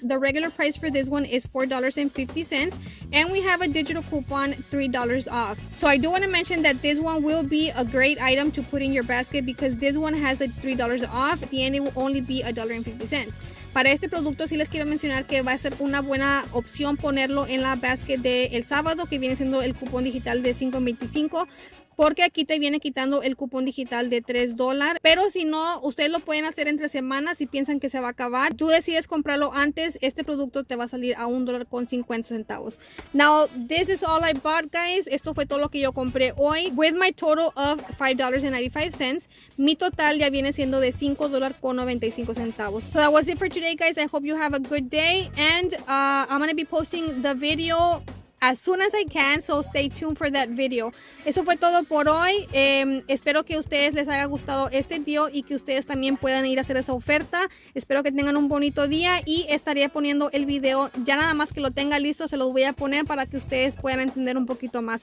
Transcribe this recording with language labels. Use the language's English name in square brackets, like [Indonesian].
[English] The regular price for this one is $4.50, and we have a digital coupon $3 off. So I do want to mention that this one will be a great item to put in your basket because this one has a $3 off. At the end, it will only be $1.50. [Spanish] Para este producto sí les quiero mencionar que va a ser una buena opción ponerlo en la basket del sábado, que viene siendo el cupón digital de $5.25, porque aquí te viene quitando el cupón digital de $3. Pero si no, ustedes lo pueden hacer entre semanas si piensan que se va a acabar. Tú decides comprarlo antes, este producto te va a salir a $1.50. [English] Now, this is all I bought, guys. [Spanish] Esto fue todo lo que yo compré hoy. [English] With my total of $5.95, [Spanish] mi total ya viene siendo de $5.95. [English] So that was it for today, guys. I hope you have a good day, and I'm going to be posting the video as soon as I can, so stay tuned for that video. [Spanish] Eso fue todo por hoy. Espero que a ustedes les haya gustado este deal y que ustedes también puedan ir a hacer esa oferta. Espero que tengan un bonito día y estaré poniendo el video ya nada más que lo tenga listo, se los voy a poner para que ustedes puedan entender un poquito más.